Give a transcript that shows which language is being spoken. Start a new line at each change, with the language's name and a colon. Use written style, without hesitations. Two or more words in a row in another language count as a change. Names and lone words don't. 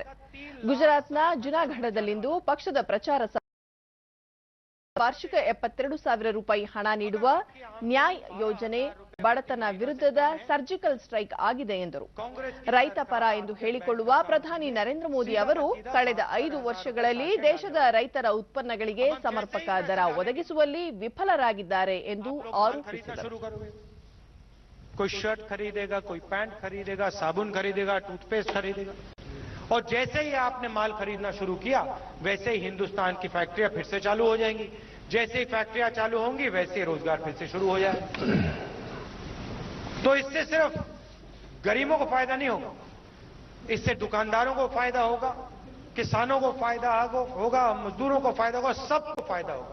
Kannada: ಗುಜರಾತ್ನ ಜುನಾಗಢದಲ್ಲಿಂದು ಪಕ್ಷದ ಪ್ರಚಾರ ವಾರ್ಷಿಕ 72,000 ರೂಪಾಯಿ ಹಣ ನೀಡುವ ನ್ಯಾಯ್ ಯೋಜನೆ ಬಡತನ ವಿರುದ್ಧದ
English: surgical strike
Kannada: ಆಗಿದೆ ಎಂದರು. ರೈತ ಪರ ಎಂದು ಹೇಳಿಕೊಳ್ಳುವ ಪ್ರಧಾನಿ ನರೇಂದ್ರ ಮೋದಿ ಅವರು ಕಳೆದ 5 ವರ್ಷಗಳಲ್ಲಿ ದೇಶದ ರೈತರ ಉತ್ಪನ್ನಗಳಿಗೆ ಸಮರ್ಪಕ ದರ ಒದಗಿಸುವಲ್ಲಿ ವಿಫಲರಾಗಿದ್ದಾರೆ ಎಂದು ಆರೋಪಿಸಿದರು.
Hindi: कोई शर्ट खरीदेगा, कोई पैंट खरीदेगा, साबुन खरीदेगा, टूथपेस्ट खरीदेगा, और जैसे ही आपने माल खरीदना शुरू किया वैसे ही हिंदुस्तान की फैक्ट्रियां फिर से चालू हो जाएंगी. जैसे ही फैक्ट्रियां चालू होंगी वैसे ही रोजगार फिर से शुरू हो जाएगा. तो इससे सिर्फ गरीबों को फायदा नहीं होगा, इससे दुकानदारों को फायदा होगा, किसानों को फायदा होगा, मजदूरों को फायदा होगा, सबको फायदा होगा.